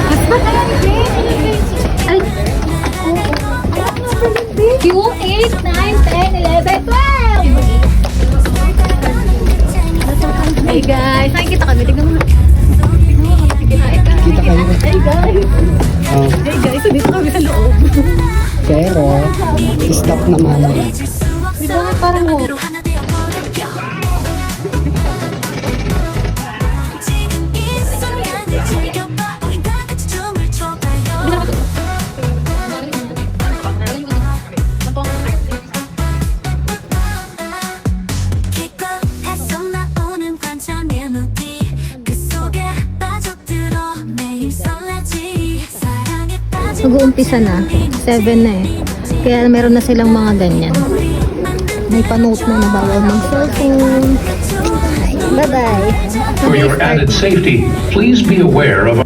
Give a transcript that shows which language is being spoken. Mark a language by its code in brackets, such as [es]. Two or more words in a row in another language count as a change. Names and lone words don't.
[en] Ay! Q, 8, 9, 10, 11, 12! Hey guys, [tl] nakikita kami. Tignan mo. Kita kayo. [en] Hey guys! Oh, Hey guys, [tl] dito kami sa loob. pero, stop naman. Di ba nga parang mo? [ko] 하나 되어버려 지금 이 순간을 즐겨봐 우리 다 같이 춤을 춰봐요 기껏해서 나오는 반찬 멜로디 그 속에 빠져들어 매일 설레지 사랑에 빠진 [tl] Mag-uumpisa na. 7 na eh. Kaya meron na silang mga ganyan. May pa-note na bawal mag-cellphone. [en] Bye-bye. For your added safety, please be aware of